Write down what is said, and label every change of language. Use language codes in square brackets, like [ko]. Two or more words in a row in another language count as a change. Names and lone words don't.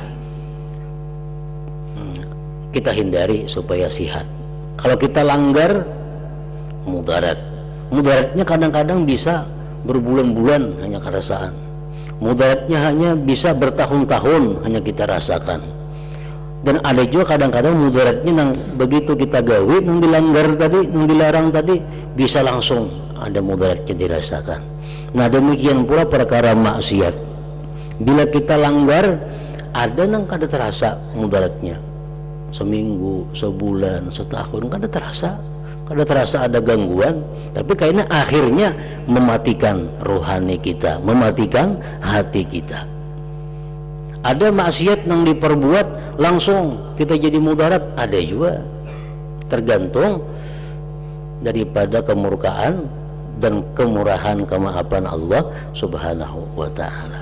[id] Kita hindari supaya sehat. Kalau kita langgar, mudaratnya kadang-kadang bisa berbulan-bulan hanya kerasaan. Mudaratnya hanya bisa bertahun-tahun hanya kita rasakan. [bjn] Dan ada juga kadang-kadang mudaratnya nang begitu kita gawe, nang dilanggar tadi, nang dilarang tadi, bisa langsung ada mudaratnya dirasakan. Nah, demikian pula perkara maksiat. Bila kita langgar, ada nang kada terasa mudaratnya. Seminggu, sebulan, setahun kada terasa ada gangguan, tapi kayaknya akhirnya mematikan rohani kita, mematikan hati kita. [id] Ada maksiat yang diperbuat langsung kita jadi mudarat, ada juga. Tergantung daripada kemurkaan dan kemurahan kemaafan Allah [ar] سبحانه وتعالى.